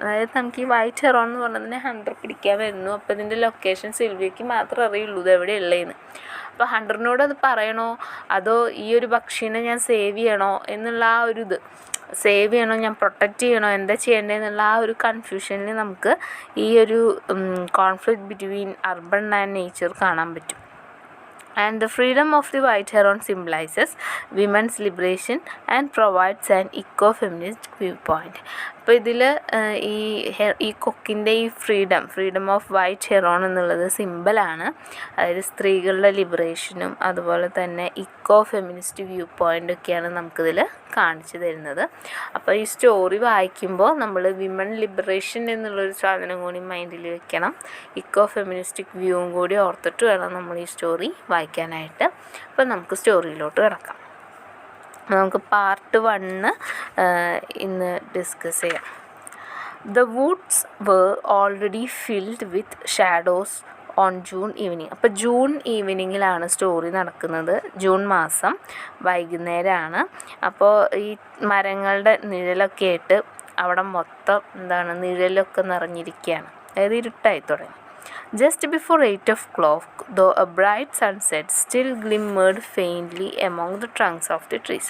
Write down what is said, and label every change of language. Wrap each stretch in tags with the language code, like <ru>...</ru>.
<ml>അതായത് നമുക്ക് ഈ വൈറ്റ് ഹെറോൺ എന്ന് പറഞ്ഞതിനെ ഹണ്ടർ പിടിക്കാൻ വരുന്നു, അപ്പോൾ ഇതിൻ്റെ ലൊക്കേഷൻ സിൽവിയയ്ക്ക് മാത്രമേ അറിയുള്ളൂ ഇത് എവിടെയുള്ളതെന്ന്. അപ്പോൾ ഹണ്ടറിനോട് അത് പറയണോ അതോ ഈ ഒരു പക്ഷീനെ ഞാൻ സേവ് ചെയ്യണോ എന്നുള്ള ആ ഒരു സേവ് ചെയ്യണോ ഞാൻ പ്രൊട്ടക്റ്റ് ചെയ്യണോ എന്താ ചെയ്യേണ്ടതെന്നുള്ള ആ ഒരു കൺഫ്യൂഷനിൽ നമുക്ക് ഈ ഒരു</ml> <en>conflict between urban and nature</en> <ml>കാണാൻ പറ്റും.</ml> <en>And the freedom of the white heron symbolizes women's liberation and provides an eco-feminist viewpoint.</en> <ml>അപ്പോൾ ഇതിൽ ഈ കൊക്കിൻ്റെ ഈ</ml> <en>freedom of white heron</en> <ml>എന്നുള്ളത് സിമ്പിളാണ്, അതായത് സ്ത്രീകളുടെ ലിബറേഷനും അതുപോലെ തന്നെ ഇക്കോ ഫെമിനിസ്റ്റ് വ്യൂ പോയിൻ്റൊക്കെയാണ് നമുക്കിതിൽ കാണിച്ചു തരുന്നത്. അപ്പോൾ ഈ സ്റ്റോറി വായിക്കുമ്പോൾ നമ്മൾ വിമൺ ലിബറേഷൻ എന്നുള്ളൊരു സാധനം കൂടി മൈൻഡിൽ വെക്കണം, ഇക്കോ ഫെമിനിസ്റ്റിക് വ്യൂവും കൂടി ഓർത്തിട്ട് വേണം നമ്മൾ ഈ സ്റ്റോറി വായിക്കാനായിട്ട്. അപ്പോൾ നമുക്ക് സ്റ്റോറിയിലോട്ട് കിടക്കാം. നമുക്ക് പാർട്ട് 1 ഇന്ന് ഡിസ്കസ് ചെയ്യാം.</ml> <en>The woods were already filled with shadows on June evening.</en> <ml>അപ്പോൾ ജൂൺ ഈവനിങ്ങിലാണ് സ്റ്റോറി നടക്കുന്നത്. ജൂൺ മാസം വൈകുന്നേരമാണ്. അപ്പോൾ ഈ മരങ്ങളുടെ നിഴലൊക്കെ ആയിട്ട് അവിടെ മൊത്തം നിഴലൊക്കെ നിറഞ്ഞിരിക്കുകയാണ്, അതായത് ഇരുട്ടായി തുടങ്ങി.</ml> <en>Just before 8 o'clock, though a bright sunset still glimmered faintly among the trunks of the trees.</en>